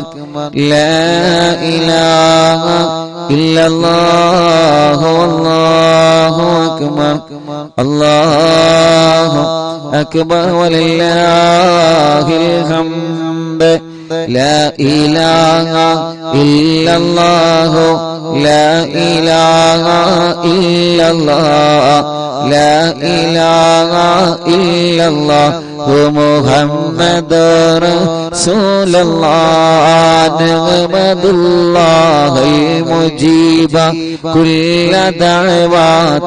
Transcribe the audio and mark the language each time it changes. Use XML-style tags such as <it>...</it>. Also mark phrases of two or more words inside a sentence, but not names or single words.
<ar>لا إله إلا الله الله أكبر. الله أكبر ولله الحمد. لا إله إلا الله لا إله إلا الله لا إله إلا الله محمد رسول الله نحمد الله المجيب كل دعوات</ar>